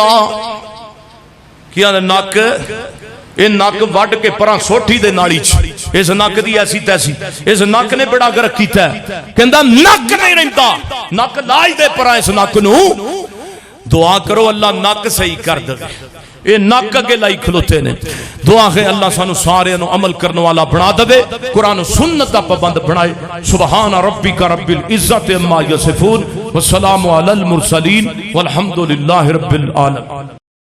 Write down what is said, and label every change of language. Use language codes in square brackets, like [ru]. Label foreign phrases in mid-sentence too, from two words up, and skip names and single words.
[pa] کی آندے نک یہ نک وڈ کے پراں سوٹی دے نالی چ اس نک دی ایسی تیسی اس نک نے بڑا غرق کیتا ہے. کہندا نک نہیں رہندا نک لائی دے پراں اس نک نوں. دعا کرو اللہ نک صحیح کر دے. یہ نک اگے لائی کھلوتے نے. دعا ہے اللہ سانوں سارے نوں عمل کرنے والا بنا دے قرآن سنت دا پابند بنائے. [ar] سبحان ربك رب العزة عما يصفون وسلام على المرسلين والحمد لله رب العالمين.